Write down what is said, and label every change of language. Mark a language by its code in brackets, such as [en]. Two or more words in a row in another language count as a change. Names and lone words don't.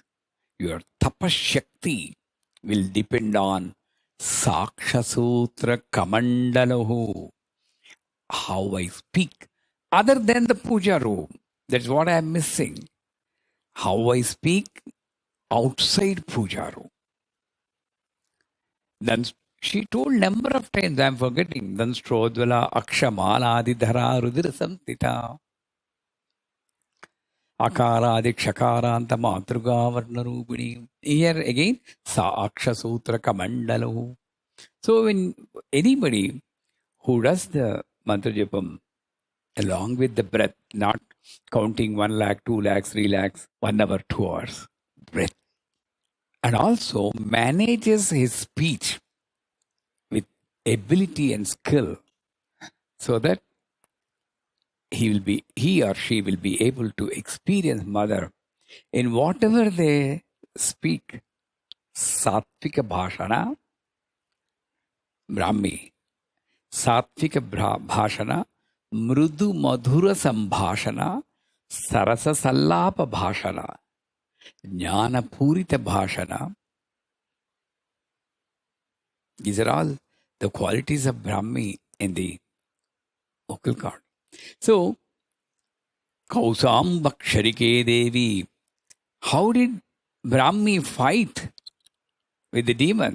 [en] Your tapas shakti will depend on [sa] Saksha Sutra Kamandalahu. [en] How I speak, other than the puja room. That's what I'm missing. How I speak outside puja room. Then she told number of times, I'm forgetting. [sa] Then Strodvala Akshamala Adidhara Rudra Samtita. Akara Adikshakara Matruga Varnarubini. [en] Here again, [sa] Saksha Sutra Kamandalahu. [en] So when anybody who does the [sa] mantra japam [en] along with the breath, not counting 1 lakh, 2 lakhs, 3 lakhs, 1 hour, 2 hours, breath, and also manages his speech with ability and skill so that he or she will be able to experience Mother in whatever they speak. [sa] Sattvika Bhashana, Brahmi. Sattvika Bhashana, Mrudu Madhura Sambhashana, Sarasa Sallapa Bhashana, Jnana Purita Bhashana. [en] These are all the qualities of Brahmi in the vocal cord. So, [sa] Kausam Baksharike Devi, [en] how did Brahmi fight with the demon?